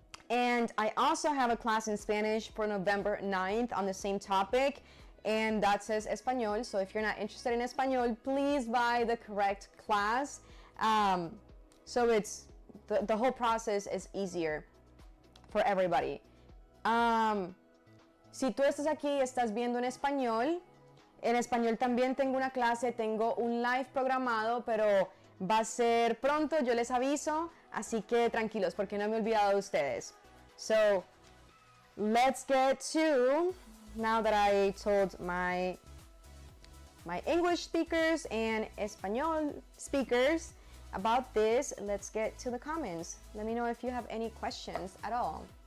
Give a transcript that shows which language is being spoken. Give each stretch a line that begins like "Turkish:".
English: And I also have a class in Spanish for November 9th on the same topic, and that says Espanol. So if you're not interested in Espanol, please buy the correct class. So it's the whole process is easier for everybody.
Spanish: Si tú estás aquí y estás viendo en español también tengo una clase, tengo un live programado, pero va a ser pronto, yo les aviso, así que tranquilos porque no me he olvidado de ustedes.
English: So let's get to, now that I told my English speakers and Espanol speakers about this, let's get to the comments. Let me know if you have any questions at all.